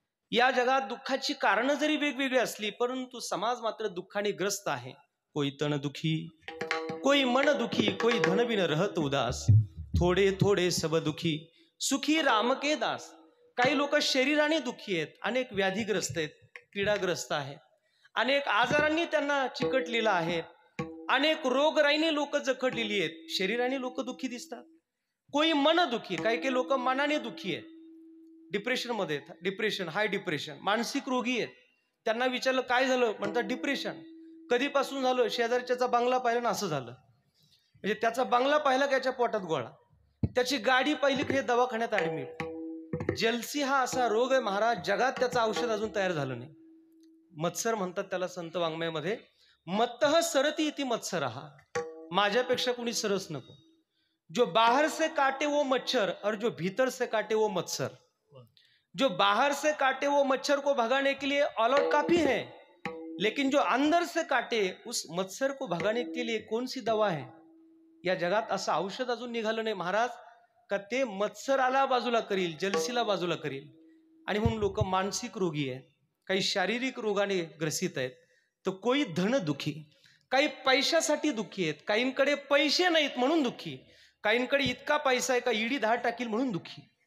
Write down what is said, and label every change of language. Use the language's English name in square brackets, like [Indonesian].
[Marathi] या जगात दुःखाची कारणं जरी वेगवेगळी असली, परंतु समाज मात्र दुःखाने ग्रस्त आहे. [Hindi] कोई तन दुखी, कोई मन दुखी, कोई धन बिन रहत उदास, थोडे थोडे सब दुखी, सुखी राम के दास. [Marathi] काही लोक शरीराने दुखी आहेत, अनेक व्याधीग्रस्त आहेत, पीडाग्रस्त आहेत, अनेक आजारांनी त्यांना चिकटलेला आहे, अनेक रोगराईने लोक जखडलेली आहेत, शरीराने लोक दुखी दिसतात. [Hindi] कोई मन दुखी, [Marathi] काही लोक मनाने दुखी आहेत, डिप्रेशन मध्ये आहेत, डिप्रेशन, हाय डिप्रेशन, मानसिक रोगी आहेत. त्यांना विचारलं काय झालं, म्हणतात डिप्रेशन. कधीपासून झालं, शेजारच्याचा बंगला पाहिला ना असं झालं. म्हणजे त्याचा बंगला पाहिला, त्याच्या पोटात गोळा, त्याची गाडी पाहिली की दवाखान्यात ऍडमिट. जेलसी हा असा रोग आहे महाराज, जगात त्याचं औषध अजून तयार झालं नाही. मत्सर म्हणतात त्याला संत वाङ्मयामध्ये, [Sanskrit] मत्तः सरती इति मत्सरहा, [Marathi] माझ्यापेक्षा कुणी सरस नको. [Hindi] जो बाहर से काटे वो मच्छर और जो भीतर से काटे वो मत्सर. जो बाहर से काटे वो मच्छर को भगाने के लिए ऑल आउट काफी है, लेकिन जो अंदर से काटे उस मत्सर को भगाने के लिए कौन सी दवा है. [Marathi] या जगात असं औषध अजून निघालं नाही महाराज, का ते मत्सराला बाजूला करील, जलसीला बाजूला करील. आणि म्हणून लोक मानसिक रोगी आहेत, काही शारीरिक रोगाने ग्रसित आहेत, तर [Hindi] कोई धन दुखी, [Marathi] काही पैशासाठी दुखी आहेत, काहींकडे पैसे नाहीत म्हणून दुखी, काहींकडे इतका पैसा आहे का ईडी धाड टाकील म्हणून दुखी.